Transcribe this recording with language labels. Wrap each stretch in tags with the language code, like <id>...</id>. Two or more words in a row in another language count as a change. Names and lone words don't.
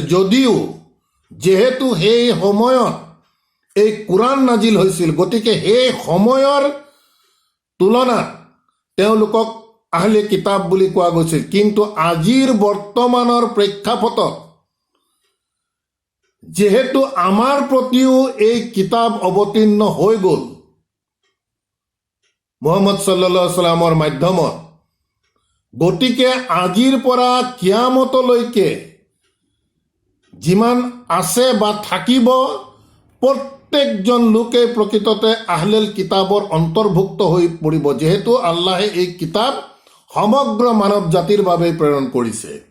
<as>যদিও যিহেতু সেই সময়ত এই কোৰাণ নাজিল হৈছিল, গতিকে সেই সময়ৰ তুলনাত তেওঁলোকক</as> <ar>أهل الكتاب</ar> <as>বুলি কোৱা গৈছিল। কিন্তু আজিৰ বৰ্তমানৰ প্ৰেক্ষাপটত যিহেতু আমাৰ প্ৰতিও এই কিতাপ অৱতীৰ্ণ হৈ গ'ল মুহাম্মদ</as> <ar>صلى الله عليه وسلم</ar> <as>মাধ্যমত, গতিকে আজিৰ পৰা কিয়ামতলৈকে যিমান আছে বা থাকিব, প্ৰত্যেকজন লোকে প্ৰকৃততে</as> <ar>أهل الكتاب</ar> <as>অন্তৰ্ভুক্ত হৈ পৰিব, যিহেতু আল্লাহে এই কিতাপ সমগ্ৰ মানৱ জাতিৰ বাবে প্ৰেৰণ কৰিছে।</as>